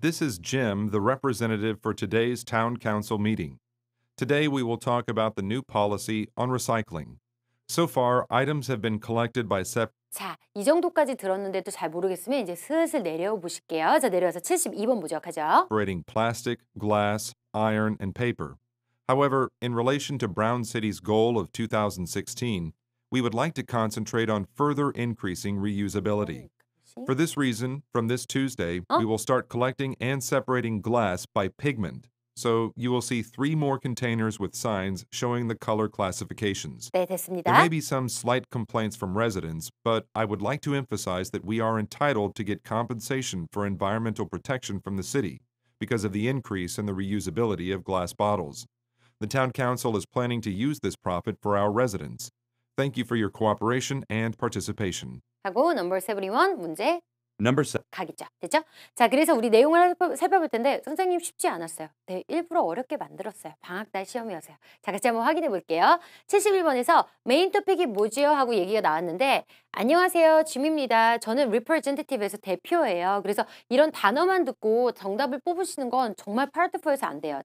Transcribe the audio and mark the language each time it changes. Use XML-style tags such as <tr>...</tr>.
<en>This is Jim, the representative for today's Town Council meeting. Today, we will talk about the new policy on recycling. So far, items have been collected by</en> <ko>자, 이 정도까지 들었는데도 잘 모르겠으면 이제 슬슬 내려오 보실게요. 자, 내려와서 72번 보죠. 가죠.</ko> <en>separating plastic, glass, iron, and paper. However, in relation to Brown City's goal of 2016, we would like to concentrate on further increasing reusability. For this reason, from this Tuesday, we will start collecting and separating glass by pigment. So you will see 3 more containers with signs showing the color classifications.</en> <ko>네,</ko> <en>There</en> <ko>됐습니다.</ko> <en>may be some slight complaints from residents, but I would like to emphasize that we are entitled to get compensation for environmental protection from the city because of the increase in the reusability of glass bottles. The Town Council is planning to use this profit for our residents. Thank you for your cooperation and participation.</en> <ko>하고 넘버 71 문제</ko> <en>Number 7.</en> <ko>가겠죠. 됐죠? 자, 그래서 우리 내용을 살펴볼 텐데 선생님 쉽지 않았어요. 네, 일부러 어렵게 만들었어요. 방학날 시험이어서요. 자, 같이 한번 확인해 볼게요. 71번에서 메인 토픽이 뭐지요? 하고 얘기가 나왔는데 안녕하세요. 짐입니다. 저는 representative에서 대표예요. 그래서 이런 단어만 듣고 정답을 뽑으시는 건 정말 파트 4에서 안 돼요.</ko>